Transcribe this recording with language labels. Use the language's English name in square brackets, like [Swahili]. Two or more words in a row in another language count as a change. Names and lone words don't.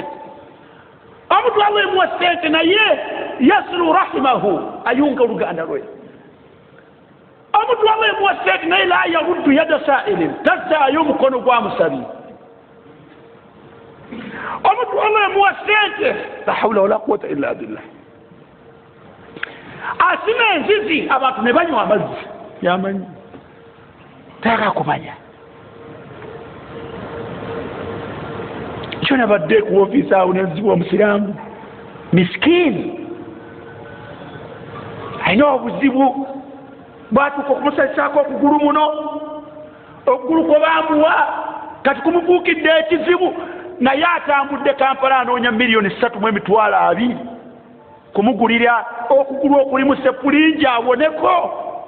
[Ganda] Omuntu Allah yamuwa ssente naye [Arabic] يصل رحمه, [Ganda] ayunga oluganda lwe. Omuntu Allah yamuwa ssente naye [Arabic] لا يرد يد سائل, [Ganda] tazzaayo omukono gwa musabi. Omuntu Allah yamuwa ssente, [Arabic] لا حول ولا قوة إلا بالله, [Ganda] asima enzizi abantu ne banywa amazzi yamanyi tayagala kumanya. Ekyo nabadde ku ofiisi awo nezibwa omusiraamu miskini alina obuzibu bwatuuka okumusalisaako okugulu muno, okugulu kwe bamuwa kati kumubuukidde ekizibu, naye atambudde Kampala anoonya $3,200,000 kumugulira okugulu okulimu sepulingi awoneko.